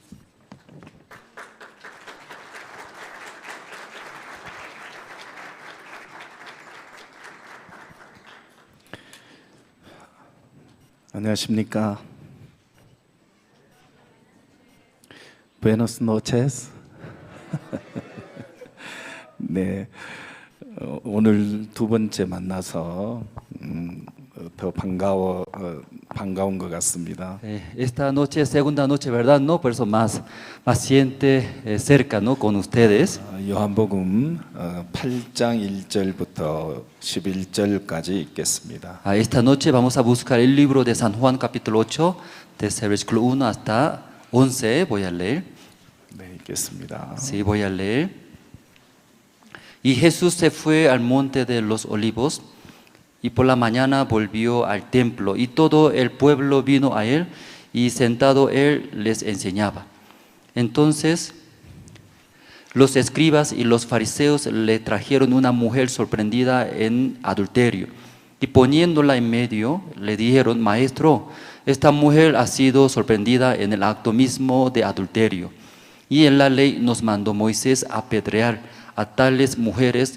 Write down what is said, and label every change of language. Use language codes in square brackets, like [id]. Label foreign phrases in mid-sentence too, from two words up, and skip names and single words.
[ko] 안녕하십니까. [es] Buenas noches. [ko] 네, 오늘 두 번째 만나서 더 반가운 것 같습니다. [es] Esta noche es segunda noche, ¿verdad? No, por eso más siente cerca, ¿no? Con ustedes. [ko] 요한복음 8장 1절부터 11절까지 읽겠습니다. [es] Esta noche vamos a buscar el libro de San Juan capítulo 8, desde el versículo 1 hasta 11. Voy a leer. [ko] 네, 읽겠습니다. [es] Sí, voy a leer. Y Jesús se fue al monte de los olivos y por la mañana volvió al templo y todo el pueblo vino a él y sentado él les enseñaba. Entonces los escribas y los fariseos le trajeron una mujer sorprendida en adulterio y poniéndola en medio le dijeron: Maestro, esta mujer ha sido sorprendida en el acto mismo de adulterio y en la ley nos mandó Moisés apedrear a tales mujeres.